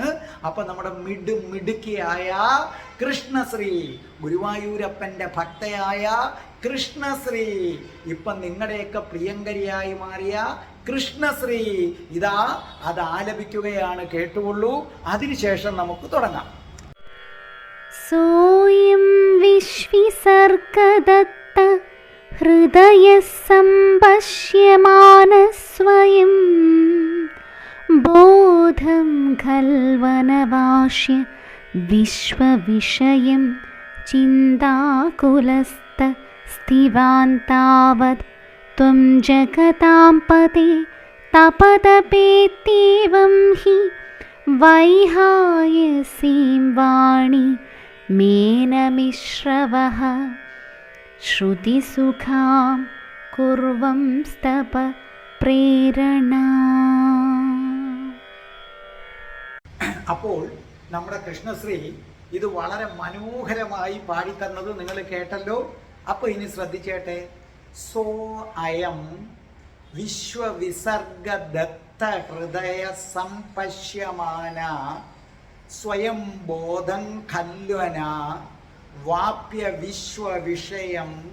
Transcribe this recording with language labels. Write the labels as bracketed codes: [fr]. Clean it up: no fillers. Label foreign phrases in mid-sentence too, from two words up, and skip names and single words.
[ml] അപ്പം നമ്മുടെ മിടുക്കിയായ കൃഷ്ണശ്രീ, ഗുരുവായൂരപ്പൻ്റെ ഭക്തയായ കൃഷ്ണശ്രീ, ഇപ്പം നിങ്ങളുടെയൊക്കെ പ്രിയങ്കരിയായി മാറിയ കൃഷ്ണശ്രീ ഇതാ അത് ആലപിക്കുകയാണ്. കേട്ടുകൊള്ളൂ. അതിനുശേഷം നമുക്ക് തുടങ്ങാം. [sa] सोऽयं विश्विसर्गदत्त हृदयः सम्पश्यमानः स्वयं बोधं खल्वनवाश्य विश्वविषयं चिन्ताकुलस्थस्थिवान् तावत् त्वं जगतां पते तपतपेत्येवं हि वैहायसीं वाणी मेनमिश्रवः श्रुतिसुखां कुर्वंस्तप പ്രേരണ. [ml] അപ്പോൾ നമ്മുടെ കൃഷ്ണശ്രീ ഇത് വളരെ മനോഹരമായി പാടിത്തന്നത് നിങ്ങൾ കേട്ടല്ലോ. അപ്പോൾ ഇനി ശ്രദ്ധിച്ചേട്ടെ. [sa] സോ അയം വിശ്വവിസർഗദത്ത ഹൃദയ സംപശ്യമാന സ്വയം ബോധം ഖല്വന വാപ്യ വിശ്വവിഷയം